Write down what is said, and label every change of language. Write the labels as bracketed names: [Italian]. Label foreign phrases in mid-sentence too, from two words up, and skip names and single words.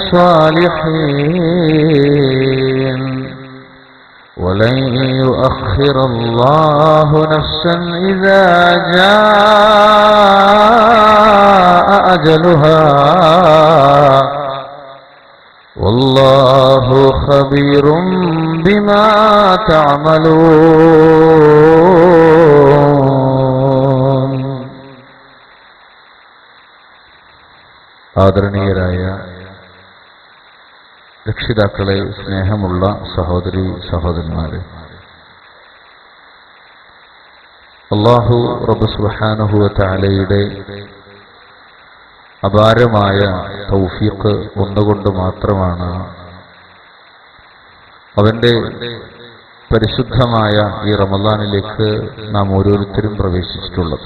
[Arabic] الصالحين ولن يؤخر الله نفسا إذا جاء أجلها والله خبير بما تعملون. [Malayalam] ആദരണീയരായ രക്ഷിതാക്കളെ, സ്നേഹമുള്ള സഹോദരി സഹോദരന്മാരെ, അല്ലാഹു റബ്ബ് [Arabic] سبحانه وتعالى [Malayalam] അപാരമായ തൗഫീഖ് ഒന്നുകൊണ്ട് മാത്രമാണ് അവന്റെ പരിശുദ്ധമായ ഈ റമളാനിലേക്ക് നാം ഓരോരുത്തരും പ്രവേശിച്ചിട്ടുള്ളത്.